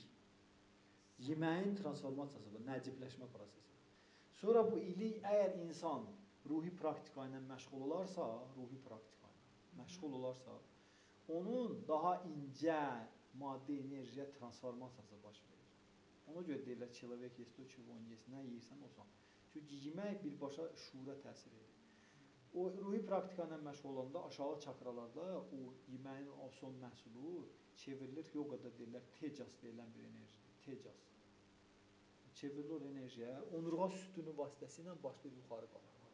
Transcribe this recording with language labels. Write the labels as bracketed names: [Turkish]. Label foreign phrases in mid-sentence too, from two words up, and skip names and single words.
[Azerbaijani] Yeməyin transformasiyası bu, nəcibləşmə prosesi. Sonra bu ilik, əgər insan ruhi praktika ilə məşğul olarsa, onun daha incə maddi enerjiyə transformasiyası baş verir. Ona görə deyirlər, [Russian] человек есть то, чего он есть. [Azerbaijani] Nə yeyirsən, olsan. Çünki yemək birbaşa şuura təsir edir. O ruhi praktika ilə məşğul olanda aşağı çakralarda o yeməyin o son məhsulu çevrilir, yoqada deyirlər, tejas deyilən bir enerjidir. Tejas. Çevrilir o enerjiyə, onurğa sütunu vasitəsilə başlayır yuxarı qalxmağa.